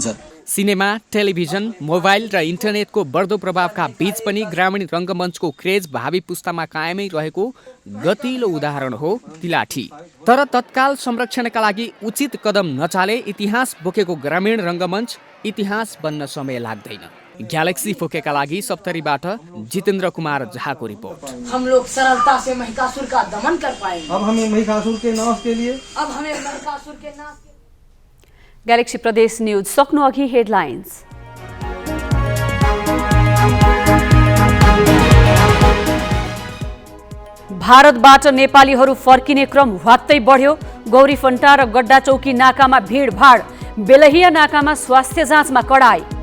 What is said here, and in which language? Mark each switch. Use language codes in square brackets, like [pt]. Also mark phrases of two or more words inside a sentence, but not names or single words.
[ne] सिनेमा, टेलिभिजन, मोबाइल र इन्टरनेटको बढ्दो प्रभावका बीच पनि ग्रामीण रङ्गमञ्चको क्रेज भावी पुस्तामा कायमै रहेको गतिलो उदाहरण हो तिलाठी। तर तत्काल संरक्षणका लागि उचित कदम नचाले इतिहास बोकेको ग्रामीण रङ्गमञ्च इतिहास बन्न समय लाग्दैन। ग्यालेक्सी फोकेका लागि सप्तरीबाट जितेन्द्र कुमार झाको रिपोर्ट। [hi] हम लोग सरलता से महिषासुर का दमन कर पाएंगे। अब हमें महिषासुर के नाश के लिए [ne] ग्यालेक्सी प्रदेश न्यूज सक्नु अघि हेडलाइन्स। भारतबाट नेपालीहरू फर्किने क्रम ह्वात्तै बढ्यो। गौरीफन्टा र गड्डा चौकी नाकामा भिडभाड, बेलहिया नाकामा स्वास्थ्य जाँचमा कडाई।